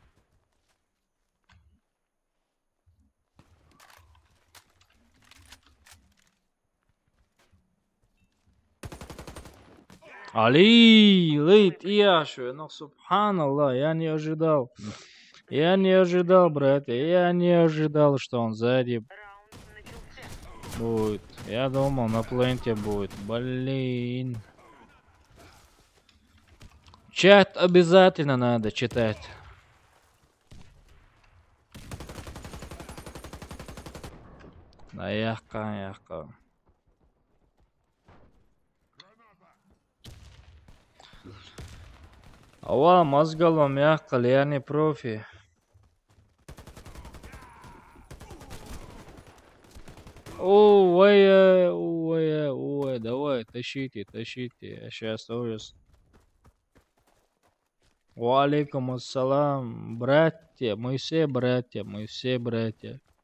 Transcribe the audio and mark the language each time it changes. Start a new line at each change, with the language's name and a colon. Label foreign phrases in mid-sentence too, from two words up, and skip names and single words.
Russian: Али, лейт, Яшу, ну субханаллах, я не ожидал. Я не ожидал, братья, я не ожидал, что он сзади Раунд начался. будет. Я думал, на пленте будет. Блин. Чат обязательно надо читать. Яхка. Ава, мозголом яхкал, я не профи. Ой, давай, тащите. Я сейчас ужас.
Arabic: وعليكم السلام,
Russian: братья, мы все братья.